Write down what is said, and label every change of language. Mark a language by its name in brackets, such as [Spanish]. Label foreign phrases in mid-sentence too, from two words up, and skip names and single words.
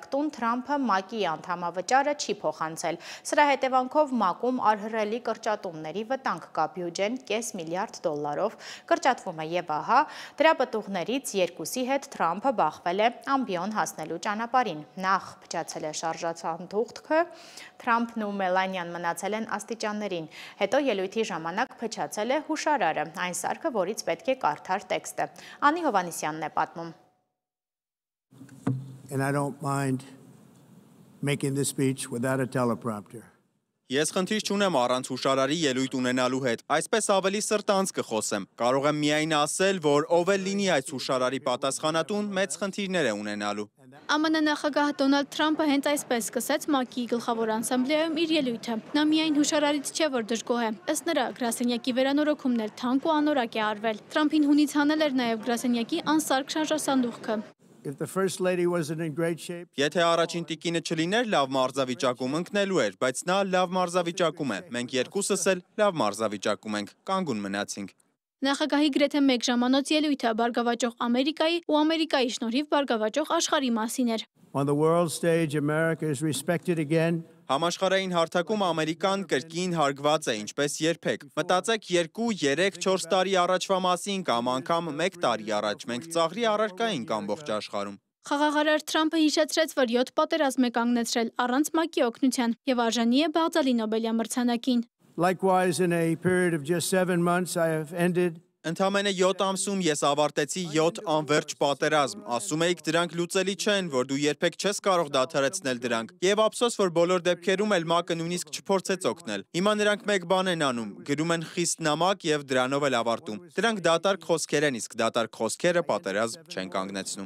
[Armenian] տուն, Թրամփը ՄԱԿ-ի անդամավճարը չի փոխանցել։ Սրա հետևանքով ՄԱԿ-ում արհրելի կրճատումների վտանգ կա, բյուջեն $500 միլիարդ կրճատվում է եւ ահա դրա պտուղներից երկուսի հետ Թրամփը բախվել է ամբիոն հասնելու ճանապարհին։ Նախ փչացել է շարժացանդուղքը, Թրամփն ու Մելանիան մնացել են աստիճաններին, հետո ելույթի ժամանակ փչացել է հուշարարը, այն սարքը, որից պետք է կարդար տեքստը։ Անի Հովանիսյանն է պատմում։ [English] And I don't mind making this speech without a teleprompter. [Armenian] Ես խնդիր չունեմ առանց հուշարարի ելույթ ունենալու հետ, այսպես ավելի սրտանց կխոսեմ։ Կարող եմ միայն ասել, որ ով էլ լինի այս հուշարարի պատասխանատուն, մեծ խնդիրներ է ունենալու։ ԱՄՆ նախագահ Դոնալդ Թրամփը հենց այսպես սկսեց ՄԱԿ-ի գլխավոր ասամբլեայում իր ելույթը։ Նա միայն հուշարարից չէ, որ դժգոհ է։ Ըստ նրա, գրասենյակի վերանորոգումն էլ թանկ ու անորակ է արվել։ Թրամփին հունից հանել էր նաև գրասենյակի անսարք շարժասանդուղքը։ [English] If the first lady wasn't in great shape, [Armenian] Եթե առաջին տիկինը չլիներ լավ մարզավիճակում ընկնելու էր, բայց նա լավ մարզավիճակում է։ Մենք երկուսս էլ լավ մարզավիճակում ենք, կանգուն մնացինք։ Նախագահի գրեթե 1 ժամանոց ելույթը բարգավաճող Ամերիկայի ու Ամերիկայի շնորհիվ բարգավաճող աշխարհի մասին էր։ [English] on the world stage, America is respected again. [Armenian] Համաշխարհային հարթակում Ամերիկան կրկին հարգված է, ինչպես երբեք։ Մտածեք 2, 3, 4 տարի առաջվա մասին կամ անգամ 1 տարի առաջ, մենք ծաղրի առարկա ենք ամբողջ աշխարհում։ Խաղաղարար Թրամփը հիշեցրեց, որ 7 պատերազմ է կանգնեցրել առանց ՄԱԿ-ի օգնության եւ արժանի է Բաղդալի Նոբելյան մրցանակին։ [English] Likewise, in a period of just 7 months, I have ended [Armenian] Ընդամենը 7 ամսում ես ավարտեցի 7 անվերջ պատերազմ։ Ասում էիք դրանք լուծելի չեն, որ դու երբեք չես կարող դադարեցնել դրանք։ Եվ ափսոս, որ բոլոր դեպքերում էլ ՄԱԿ-ը նույնիսկ չփորձեց օգնել։ Հիմա նրանք մեկ բան են անում, գրում են խիստ նամակ եւ դրանով էլ ավարտում։ Դրանք դատարկ խոսքեր են, իսկ դատարկ խոսքերը պատերազմ չեն կանգնեցնում։